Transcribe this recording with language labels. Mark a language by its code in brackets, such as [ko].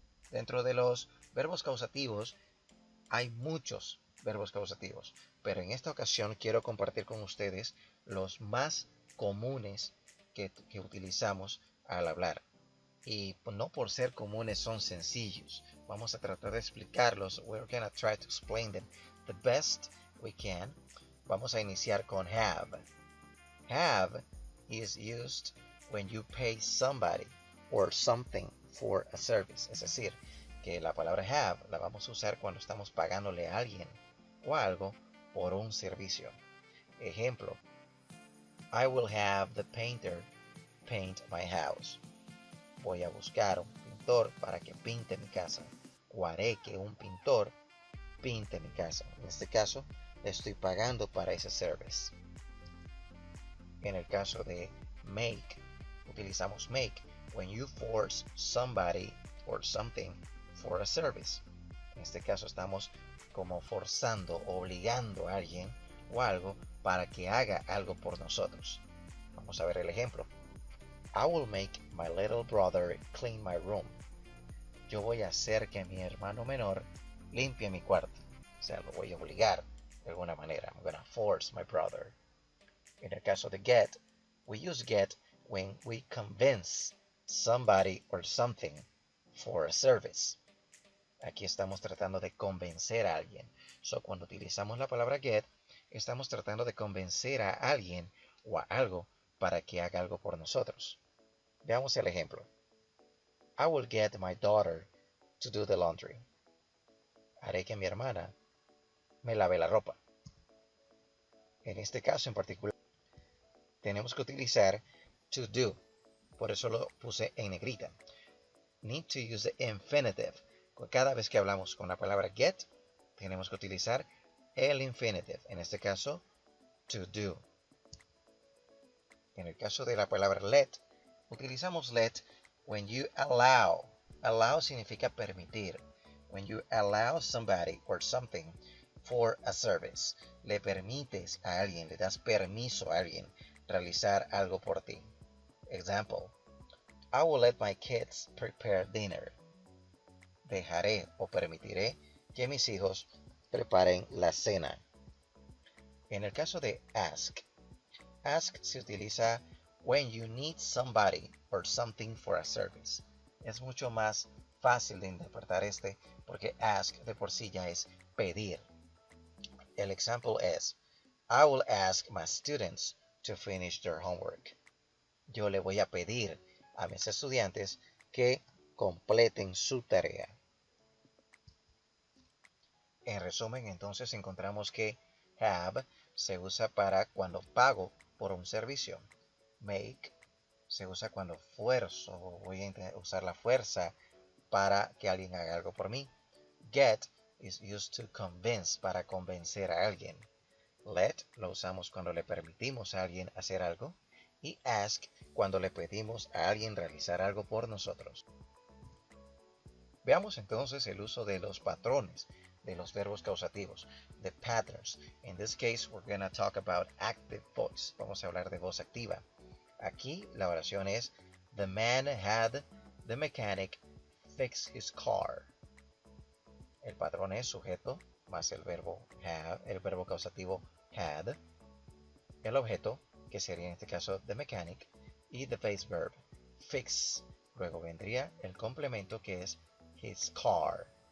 [es] Dentro de los verbos causativos hay muchos verbos causativos, pero en esta ocasión quiero compartir con ustedes los más comunes que utilizamos al hablar. Y no por ser comunes son sencillos. Vamos a tratar de explicarlos. [en] We're gonna try to explain them the best we can. Vamos a iniciar con have. Have is used when you pay somebody or something for a service. [es] Es decir, porque la palabra have la vamos a usar cuando estamos pagándole a alguien o algo por un servicio. [en] Ejemplo, I will have the painter paint my house. [es] Voy a buscar un pintor para que pinte mi casa. O haré que un pintor pinte mi casa. En este caso, le estoy pagando para ese service. En el caso de make, utilizamos make [en] when you force somebody or something for a service. [es] En este caso estamos como forzando, obligando a alguien o algo para que haga algo por nosotros. Vamos a ver el ejemplo. [en] I will make my little brother clean my room. [es] Yo voy a hacer que mi hermano menor limpie mi cuarto. O sea, lo voy a obligar de alguna manera. [en] I'm gonna force my brother. [es] En el caso de get, [en] we use get when we convince somebody or something for a service. [es] Aquí estamos tratando de convencer a alguien. So, cuando utilizamos la palabra get, estamos tratando de convencer a alguien o a algo para que haga algo por nosotros. Veamos el ejemplo. [en] I will get my daughter to do the laundry. [es] Haré que mi hermana me lave la ropa. En este caso en particular, tenemos que utilizar to do. Por eso lo puse en negrita. [en] Need to use the infinitive. [es] Cada vez que hablamos con la palabra get, tenemos que utilizar el infinitive. En este caso, to do. En el caso de la palabra let, utilizamos let [en] when you allow. [es] Allow significa permitir. [en] When you allow somebody or something for a service. [es] Le permites a alguien, le das permiso a alguien realizar algo por ti. [en] Example. I will let my kids prepare dinner. [es] Dejaré o permitiré que mis hijos preparen la cena. En el caso de ask, ask se utiliza [en] when you need somebody or something for a service. [es] Es mucho más fácil de interpretar porque ask de por sí ya es pedir. El ejemplo es, [en] I will ask my students to finish their homework. [es] Yo le voy a pedir a mis estudiantes que completen su tarea. En resumen, entonces encontramos que have se usa para cuando pago por un servicio. Make se usa cuando fuerzo, voy a usar la fuerza para que alguien haga algo por mí. [en] Get is used to convince, [es] para convencer a alguien. Let lo usamos cuando le permitimos a alguien hacer algo. Y ask cuando le pedimos a alguien realizar algo por nosotros. Veamos entonces el uso de los patrones de los verbos causativos, the patterns. [en] In this case, we're going to talk about active voice. [es] Vamos a hablar de voz activa. Aquí la oración es, [en] the man had the mechanic fix his car. [es] El patrón es sujeto más el verbo have, el verbo causativo had, el objeto, que sería en este caso the mechanic, y the base verb fix. Luego vendría el complemento que es his car.